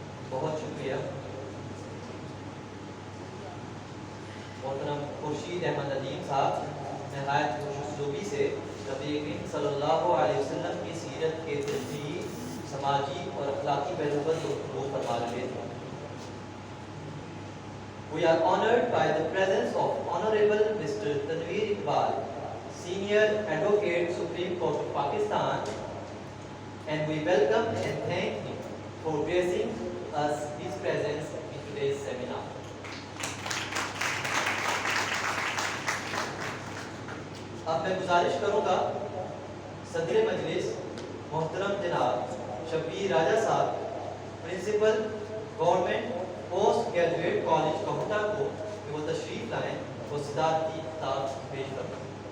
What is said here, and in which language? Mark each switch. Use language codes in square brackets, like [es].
[ur] بہت شکریہ محترم خورشید احمد ندیم صاحب نہایت خوش اسلوبی سے نبی کریم صلی اللہ علیہ وسلم کی سیرت کے تشریحی سماجی اور اخلاقی پہلو پر گفتگو فرما رہے تھے. [en] We are honored by the presence of Honorable Mr. Tanveer Iqbal, Senior Advocate, Supreme Court of Pakistan, and we welcome and thank him for gracing us his presence in today's seminar. [ur] اب میں گزارش کروں گا صدر مجلس محترم جناب شبیر راجہ صاحب principal government post graduate college کوہٹا کو کہ وہ تشریف لائیں وہ صدارتی خطاب پیش کریں.